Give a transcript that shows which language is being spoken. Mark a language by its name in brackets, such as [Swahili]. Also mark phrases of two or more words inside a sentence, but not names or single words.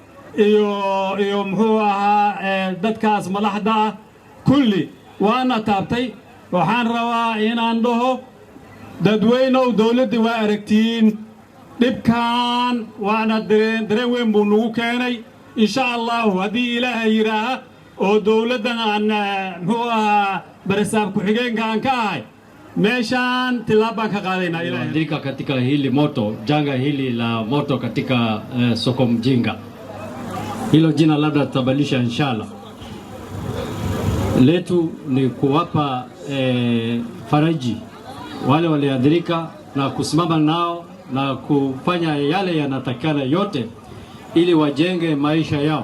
[Somali] iyo muxuu ahaa dadkaas madaxda ah kulli waana taabtay waxaan rabaa inaan dhaho dadweynow dawladda waa aragtiin dhibkan waana dareen weyn buu nagu keenay [Arabic] insha Allah [Somali] haddii Ilaahay yiraaha oo dawladdan aan muxuu ahaa barasaab ku xigeenka aan ka ahay meeshaan tilaabaan ka qaadaynaa Ilaahay [Swahili] katika hili moto janga hili la moto katika soko Mjinga hilo jina labda tutabadilisha inshallah letu ni kuwapa faraji wale waliathirika na kusimama nao na kufanya yale yanatakana yote ili wajenge maisha yao.